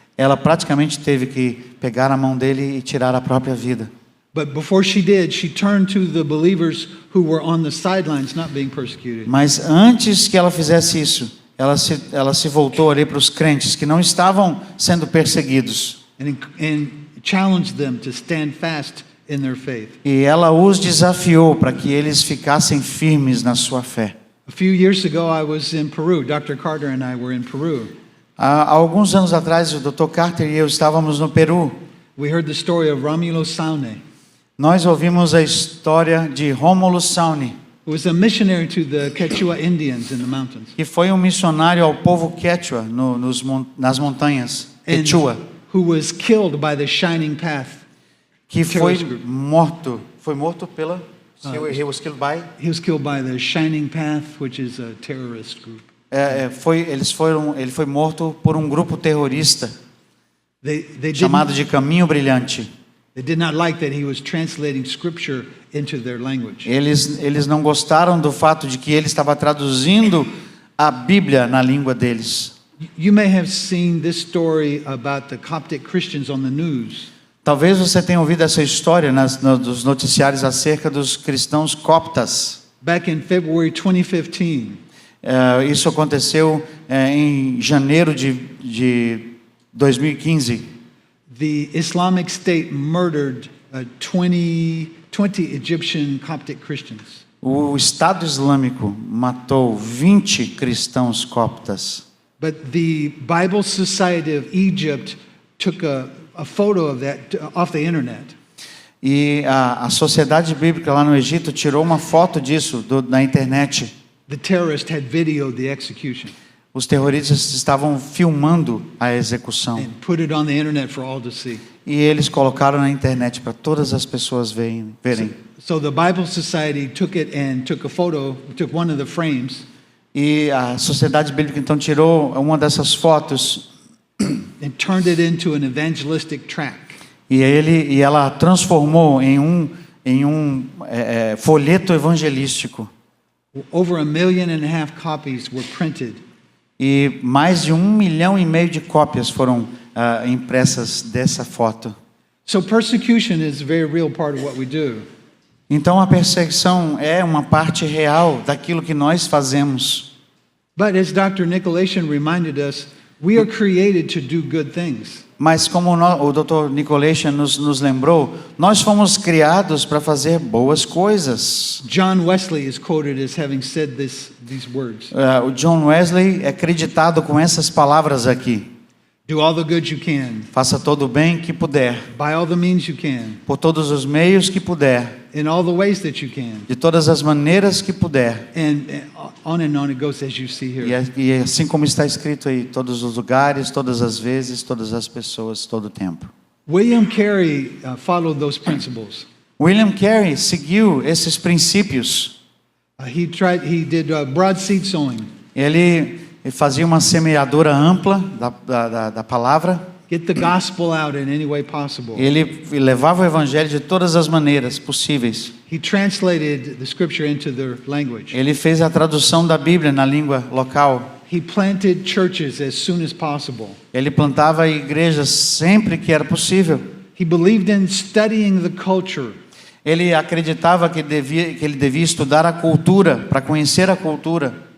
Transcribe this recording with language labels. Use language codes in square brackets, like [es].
[pt] Ela praticamente teve que pegar a mão dele e tirar a própria vida. [en] But before she did, she turned to the believers who were on the sidelines, not being persecuted. [pt] Mas antes que ela fizesse isso, ela se voltou ali para os crentes que não estavam sendo perseguidos. [en] And challenged them to stand fast in their faith. [pt] E ela os desafiou para que eles ficassem firmes na sua fé. [en] A few years ago, I was in Peru. Dr. Carter and I were in Peru. [pt] Há alguns anos atrás, o Dr. Carter e eu estávamos no Peru. [en] We heard the story of Romulo Saune, [pt] Nós ouvimos a história de Rômulo Saune, [en] who was a missionary to the Quechua Indians in the mountains. [pt] que foi um missionário ao povo Quechua nas montanhas, Quechua, [en] Who was killed by the Shining Path. [pt] que foi [en] terrorist group. [pt] morto pela [en] he was killed by He was killed by the Shining Path, which is a terrorist group. [pt] ele foi morto por um grupo terrorista [en] They [pt] chamado de Caminho Brilhante. [en] did not like that he was translating scripture into their language. [pt] Eles não gostaram do fato de que ele estava traduzindo a Bíblia na língua deles. [en] You may have seen this story about the Coptic Christians on the news. [pt] Talvez você tenha ouvido essa história nos noticiários acerca dos cristãos coptas. [en] Back in February 2015, [pt] Isso aconteceu em janeiro de 2015. [en] the Islamic State murdered 20 Egyptian Coptic Christians. [pt] O Estado Islâmico matou 20 cristãos coptas. [en] But the Bible Society of Egypt took a photo of that off the internet. [pt] E a Sociedade Bíblica lá no Egito tirou uma foto disso na internet. [en] The terrorist had videoed the execution [pt] Os terroristas estavam filmando a execução. [en] and put it on the internet for all to see. [pt] E eles colocaram na internet para todas as pessoas verem. [en] So the Bible Society took it and took a photo, took one of the frames, [pt] E a Sociedade Bíblica então tirou uma dessas fotos [en] and turned it into an evangelistic tract. [pt] e ela transformou em um folheto evangelístico. [en] Over 1.5 million copies were printed. [pt] E mais de 1,5 milhão de cópias foram impressas dessa foto. [en] So persecution is a very real part of what we do. [pt] Então a perseguição é uma parte real daquilo que nós fazemos. [en] But as Dr. Nicolation reminded us, we are created to do good things. [pt] Mas como o Dr. Nicolation nos lembrou, nós fomos criados para fazer boas coisas. [en] John Wesley is quoted as having said these words. [pt] O John Wesley é creditado com essas palavras aqui. [en] Do all the good you can, [pt] Faça todo o bem que puder, [en] by all the means you can, [pt] por todos os meios que puder, [en] in all the ways that you can. [pt] de todas as maneiras que puder. [en] And on it goes as you see here. [pt] E assim como está escrito aí, todos os lugares, todas as vezes, todas as pessoas, todo o tempo. [en] William Carey followed those principles. [pt] William Carey seguiu esses princípios. [en] He did broad seed sowing. [pt] Ele fazia uma semeadura ampla da palavra. [en] Get the gospel out in any way possible. [pt] Ele levava o evangelho de todas as maneiras possíveis. [en] He translated the scripture into their language. [pt] Ele fez a tradução da Bíblia na língua local. [en] He planted churches as soon as possible. [pt] Ele plantava igrejas sempre que era possível. [en] He believed in studying the culture. [pt] Ele acreditava que ele devia estudar a cultura, para conhecer a cultura.